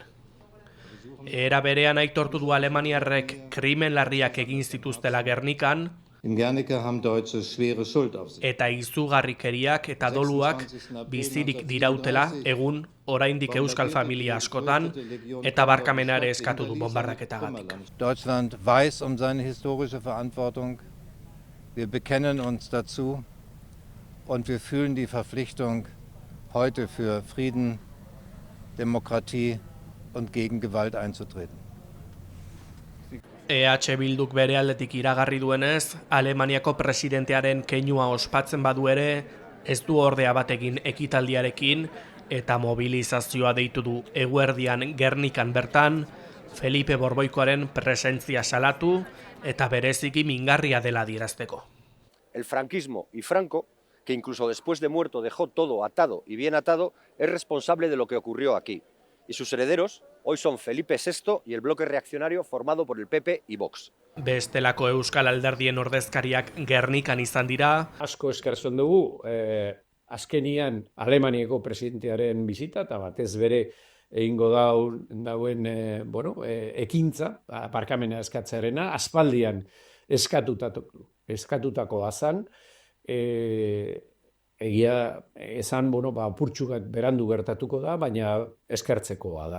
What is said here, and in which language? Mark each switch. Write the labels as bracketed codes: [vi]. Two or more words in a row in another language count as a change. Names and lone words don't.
[eu] Era berean aitortu du alemaniarrek krimen larriak egin zituztela Gernikan eta izugarrikeriak eta doluak bizirik dirautela egun oraindik euskal familia askotan eta barkamenare eskatu du bonbardaketagatik. [de] Deutschland weiß seine historische Verantwortung. Wir bekennen uns dazu und wir fühlen die Verpflichtung, heute für Frieden, Demokratie und gegen Gewalt einzutreten. [eu] EH Bilduk bere aldetik iragarri duenez, Alemaniako presidentearen keinua ospatzen badu ere, ez du ordea batekin ekitaldiarekin eta mobilizazioa deitu du eguerdian Gernikan bertan, Felipe Borboikoaren presentzia salatu eta bereziki mingarria dela adierazteko. [es] El franquismo y Franco, que incluso después de muerto dejó todo atado y bien atado, es responsable de lo que ocurrió aquí. Y sus herederos hoy son Felipe VI y el bloque reaccionario formado por el PP y Vox. [eu] Bestelako euskal alderdien ordezkariak Gernikan izan dira. Asko eskertzen dugu, azkenian Alemaniako presidentearen bizita eta batez bere egingo dauen ekintza, barkamena eskatzearena, aspaldian eskatutako azan, egia esan, apurtxukat berandu gertatuko da, baina eskertzekoa da.